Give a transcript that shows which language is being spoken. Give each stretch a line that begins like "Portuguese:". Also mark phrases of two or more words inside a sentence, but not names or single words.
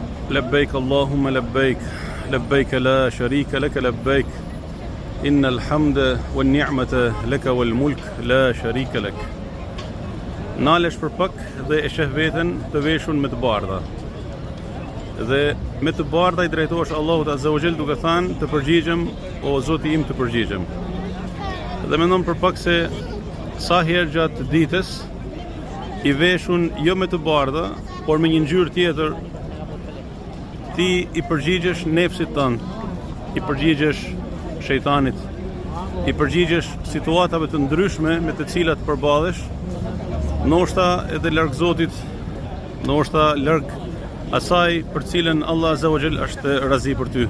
Arabic: لبيك اللهم لبيك لبيك لا شريك لك لبيك إن الحمد والنعمة لك والملك لا شريك لك.
Albanian: Nalesh për pak dhe e sheh veten të veshur me të bardha. Dhe me të bardha I drejtohesh Allahut
Arabic: عز وجل
Albanian: duke thënë të përgjigjem o Zoti im të përgjigjem. Dhe mendon për pak se sa herë gjatë ditës I veshun jo me të bardha, por me një ngjyrë tjetër, ti I përgjigjesh nefsit tënd, I përgjigjesh shejtanit, I përgjigjesh situatave të ndryshme me të cilat përballesh, ndoshta edhe larg Zotit, ndoshta larg asaj për cilën Allah
Arabic: عز وجل
Albanian: është razi për ty.